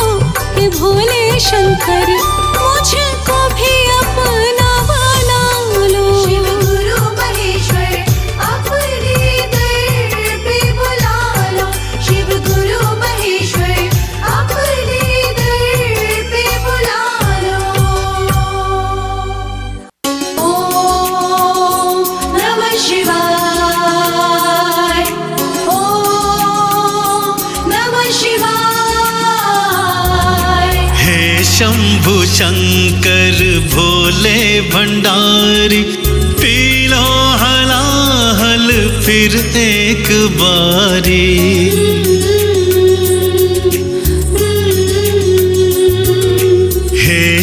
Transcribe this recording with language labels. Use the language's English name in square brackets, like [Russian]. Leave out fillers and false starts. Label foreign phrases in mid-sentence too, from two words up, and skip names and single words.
[Hindi] हे भोले शंकर मुझको भी अपना बना लो। शिव गुरु महेश्वर अपने दर पे बुला लो। शिव गुरु महेश्वर अपने दर पे बुला लो। [Sanskrit] ओम नमः शिवाय। ओम नमः शिवाय। [Hindi] हे शंभु शंकर भोले भंडारी, पी लो हलाहल फिर एक बारी। हे